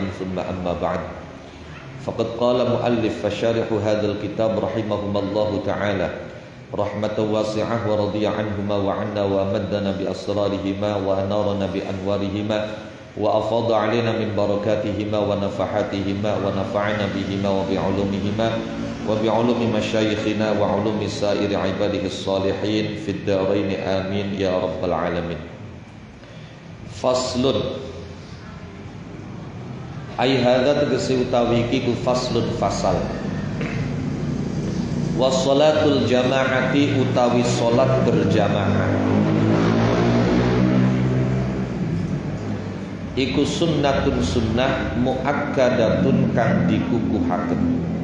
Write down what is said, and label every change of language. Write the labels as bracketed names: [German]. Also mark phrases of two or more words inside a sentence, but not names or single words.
[Arabic] ثم أما بعد فقد قال مؤلف فشارح هذا الكتاب رحمهما الله تعالى رحمة واسعة ورضي عنهما وعنا وأمدنا بأسرارهما وأنارنا بأنوارهما وأفاض علينا من بركاتهما ونفحاتهما ونفعنا بهما وبعلومهما وبعلوم مشايخنا وعلوم سائر عباده الصالحين في الدارين آمين يا رب العالمين. فصل أي هذا [Javanese] tegese utawi iki ku faslun fasal. [Arabic] وصلاة الجماعة [Javanese] utawi salat berjamaah iku sunnatun sunnah muakkadatun kang dikukuhaken.